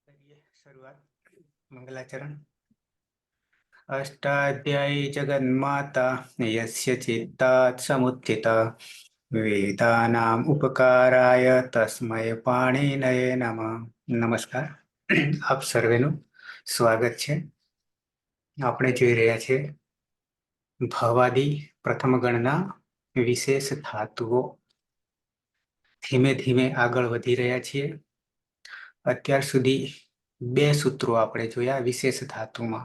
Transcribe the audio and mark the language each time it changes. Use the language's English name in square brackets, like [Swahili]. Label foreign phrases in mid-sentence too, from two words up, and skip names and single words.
[Hindi] शुरुआत मंगलाचरण। [Sanskrit] अष्टाध्यायी जगन्माता यस्य चित्तात् समुत्थिता वेदानाम् उपकाराय तस्मै पाणिनये नमः। [Gujarati] नमस्कार, આપ સર્વેનું સ્વાગત છે. આપણે જોઈ રહ્યા છે ભવાદી પ્રથમ ગણના વિશેષ ધાતુઓ. ધીમે ધીમે આગળ વધી રહ્યા છીએ. અત્યાર સુધી બે સૂત્રો આપણે જોયા વિશેષ ધાતુમાં.